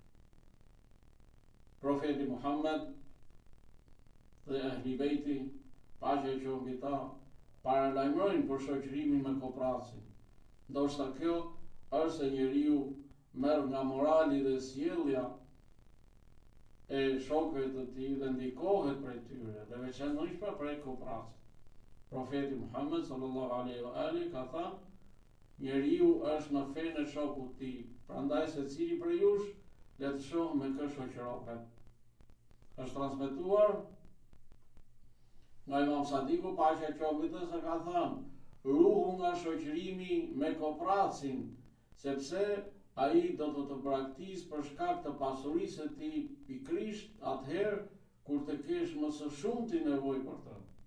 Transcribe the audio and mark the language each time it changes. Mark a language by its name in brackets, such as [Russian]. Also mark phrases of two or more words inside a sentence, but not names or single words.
[Albanian] Profeti Muhammed dhe Ehli Bejti, paqja e qoftë mbi ta, paralajmërojnë për shoqërimin me koprasin. Ndoshta kjo është se njeriu merr nga morali dhe sjellja e shokëve të tij dhe ndikohet prej tyre, dhe veçanërisht prej koprasit. Profeti Muhammed [Arabic] صلى الله عليه وآله [Albanian] ka thënë, njeriu është në fenë e shokut të tij, prandaj secili prej jush le të shohë me kë shoqërohet. Është transmetuar nga Imam Sadiku, paqja e qoftë mbi të, se ka thënë, ruhu nga shoqërimi me kopracin, sepse ai do të braktisë për shkak të pasurisë së tij pikërisht atëherë kur të kesh më së shumti nevojë për të.